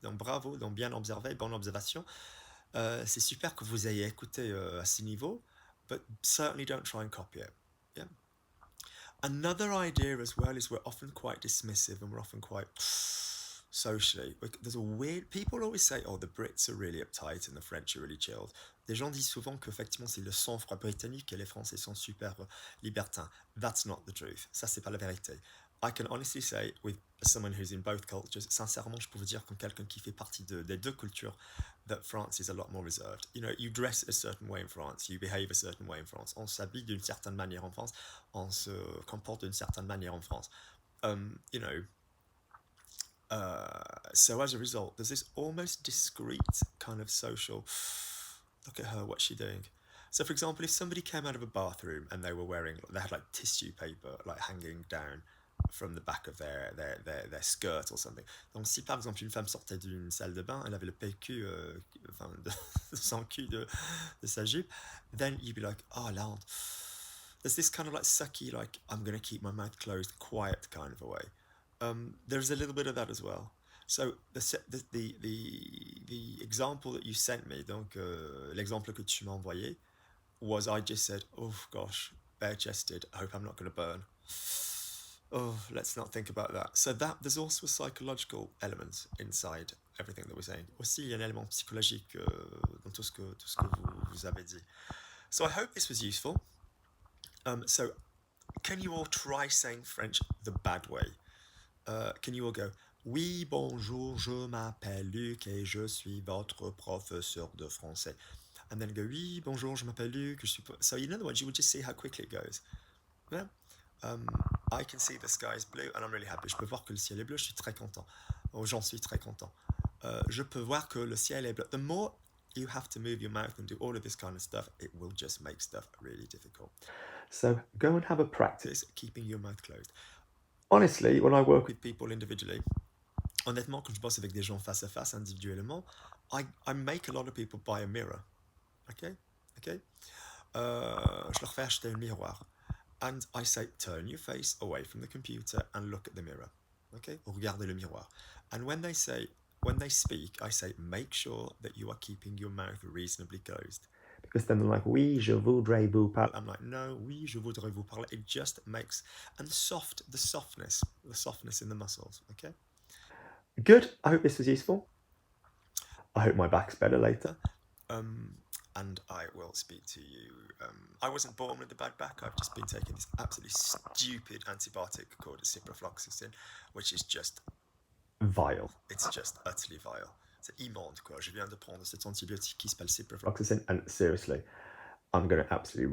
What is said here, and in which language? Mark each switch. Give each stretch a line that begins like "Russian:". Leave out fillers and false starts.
French: Donc, bravo, donc bien observé, bonne observation. C'est super que vous ayez écouté à ce niveau,
English: but certainly don't try and copy it. Yeah. Another idea as well is we're often quite dismissive and we're often quite socially. There's a weird. People always say, "Oh, the Brits are really uptight and the French are really chilled."
French: Les gens disent souvent qu'effectivement c'est le sang-froid britannique et les Français sont super libertins.
English: That's not the truth.
French: Ça c'est pas la vérité.
English: I can honestly say, with someone who's in both cultures,
French: sincèrement, je peux vous dire comme quelqu'un qui fait partie des deux cultures,
English: that France is a lot more reserved. You know, you dress a certain way in France, you behave a certain way in France.
French: On s'habille d'une certaine manière en France, on se comporte d'une certaine manière en France.
English: You know, so as a result, there's this almost discreet kind of social. Look at her, what's she doing? So, for example, if somebody came out of a bathroom and they had like tissue paper like hanging down from the back of their skirt or something.
French: Donc, si par exemple une femme sortait d'une salle de bain, elle avait le PQ, enfin, son cul de sa jupe,
English: then you'd be like, oh,
French: la honte.
English: There's this kind of like sucky, like, I'm going to keep my mouth closed, quiet kind of a way. There's a little bit of that as well. So the example that you sent me,
French: donc l'exemple que tu m'as envoyé,
English: was I just said, oh gosh, bare-chested, I hope I'm not going to burn. Oh, let's not think about that. So there's also a psychological element inside everything that we're saying.
French: Aussi, il y a un élément psychologique dans tout ce que vous avez dit.
English: So I hope this was useful. So can you all try saying French the bad way? Can you all go,
French: oui, bonjour, je m'appelle Luc et je suis votre professeur de français.
English: And then go,
French: oui, bonjour, je m'appelle Luc.
English: So in other words, you will just see how quickly it goes. Yeah? I can see the sky is blue and I'm really happy.
French: Je peux voir que le ciel est bleu, je suis très content. Oh, j'en suis très content. Je peux voir que le ciel est bleu.
English: The more you have to move your mouth and do all of this kind of stuff, it will just make stuff really difficult. So go and have a practice. Keeping your mouth closed. Honestly, when I work with people individually,
French: honnêtement, quand je bosse avec des gens face à face, individuellement,
English: I make a lot of people buy a mirror. Okay? Okay?
French: Je leur fais acheter un miroir.
English: And I say, turn your face away from the computer and look at the mirror. Okay?
French: Regardez le miroir.
English: And when they speak, I say, make sure that you are keeping your mouth reasonably closed. Because then they're like,
French: oui, je voudrais vous parler.
English: I'm like, no,
French: oui, je voudrais vous parler.
English: It just makes, and the softness in the muscles, okay? Good. I hope this was useful. I hope my back's better later. And I will speak to you. I wasn't born with a bad back. I've just been taking this absolutely stupid antibiotic called ciprofloxacin, which is just vile. It's just utterly vile.
French: C'est immonde, quoi. Je viens de prendre cet antibiotique qui s'appelle ciprofloxacin.
English: And seriously, I'm going to absolutely